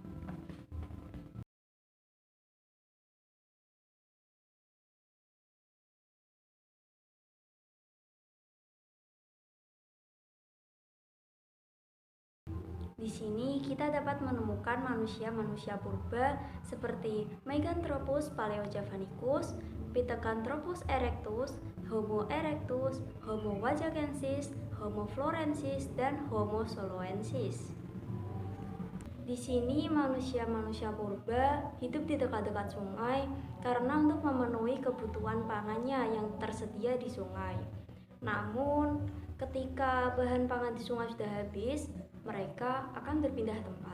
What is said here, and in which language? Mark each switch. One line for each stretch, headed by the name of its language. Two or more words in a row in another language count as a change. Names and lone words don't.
Indonesian: Di sini kita dapat menemukan manusia-manusia purba seperti Meganthropus paleojavanicus, Pithecanthropus erectus, Homo erectus, Homo wajakensis, Homo florensis, dan Homo soloensis. Di sini manusia-manusia purba hidup di dekat-dekat sungai karena untuk memenuhi kebutuhan pangannya yang tersedia di sungai. Namun, ketika bahan pangan di sungai sudah habis, mereka akan berpindah tempat.